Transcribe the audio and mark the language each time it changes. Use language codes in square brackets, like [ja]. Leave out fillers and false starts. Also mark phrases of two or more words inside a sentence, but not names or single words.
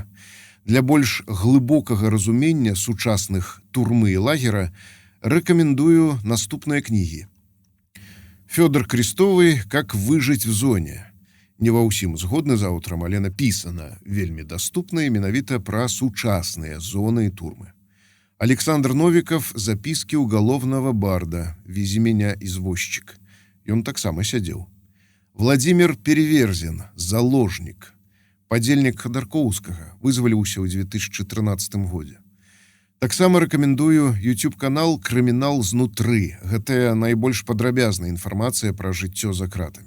[be] Для больш глыбокага разумення сучасных турмы і лагера рэкамендую наступныя кнігі. Фёдор Крестовый «Как выжить в зоне». Не ва ўсім згодны з аўтарам, але напісана вельмі даступна і менавіта пра сучасныя зоны і турмы. Александр Новиков «Записки уголовного барда. Вези меня, извозчик». Ён таксама сядзеў. Владимир Переверзин «Заложник». Падзельнік Ходорковскага, вызваліўся ў 2013 годзе. Таксама рэкамендую YouTube-канал «Крымінал знутры». Гэтая найбольш падрабязная інфармацыя пра жыццё за кратамі.